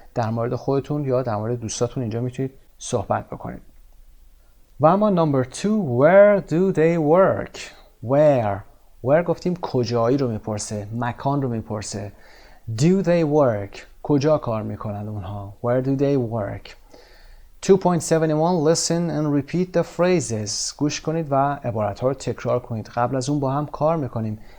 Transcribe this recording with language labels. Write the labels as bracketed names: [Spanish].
[Persian] در مورد خودتون یا در مورد دوستاتون اینجا میتونید صحبت بکنید. و اما number 2 [English] where do they work؟ [Persian] where گفتیم کجایی رو میپرسه، مکان رو میپرسه. [English] do they work [Persian] کجا کار میکنند اونها. [English] where do they work 2.71 listen and repeat the phrases. [Persian] گوش کنید و عبارت ها رو تکرار کنید. قبل از اون با هم کار میکنیم.